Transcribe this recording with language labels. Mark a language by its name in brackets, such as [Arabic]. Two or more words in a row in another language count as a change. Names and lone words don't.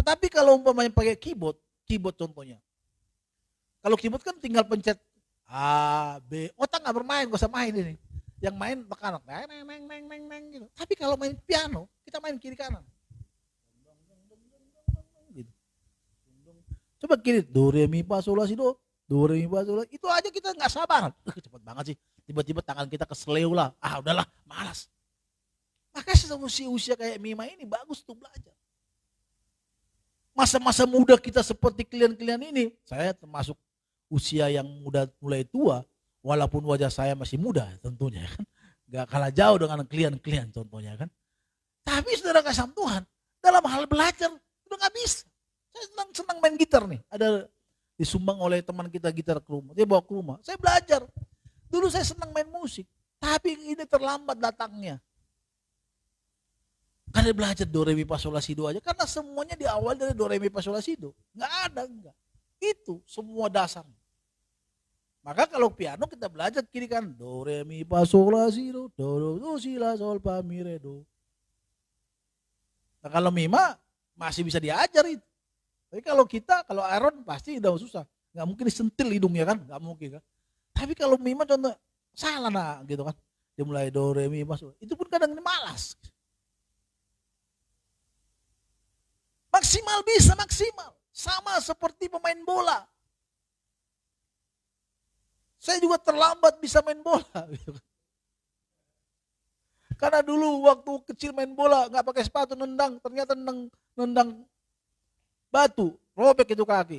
[Indonesian] Tapi kalau umpamanya pakai keyboard contohnya. Kalau keyboard kan tinggal pencet A, B, otak nggak bermain, gak usah main ini. Yang main tekan, neng gitu. Tapi kalau main piano, kita main kiri kanan. Gitu. Coba kiri, do re mi fa sol la si do, itu aja kita nggak sabar. Cepet banget sih. Tiba-tiba tangan kita keseleo lah. Udahlah, malas. Maka usia kayak Mima ini bagus tuh belajar. Masa-masa muda kita seperti kalian-kalian ini, saya termasuk usia yang muda mulai tua, walaupun wajah saya masih muda tentunya kan, gak kalah jauh dengan kalian-kalian contohnya kan. Tapi saudara kasih Tuhan, dalam hal belajar udah gak bisa. Saya senang main gitar nih, ada disumbang oleh teman kita gitar ke rumah, dia bawa ke rumah, saya belajar. Dulu saya senang main musik, tapi ini terlambat datangnya. Karena belajar do re mi fa sol la si do aja, karena semuanya di awal dari do re mi fa sol la si do. Enggak. Itu semua dasar. Maka kalau piano kita belajar kiri kan do re mi fa sol la si do si la sol fa mi re do. Nah kalau Mima masih bisa diajar itu. Tapi kalau Aaron pasti udah susah. Enggak mungkin disentil hidungnya kan, enggak mungkin kan. Tapi kalau Mima contoh salah nah gitu kan. Dia mulai do re mi fa sol. Itu pun kadang malas. Maksimal bisa maksimal. Sama seperti pemain bola. Saya juga terlambat bisa main bola. Karena dulu waktu kecil main bola nggak pakai sepatu nendang, ternyata nendang batu, robek itu kaki.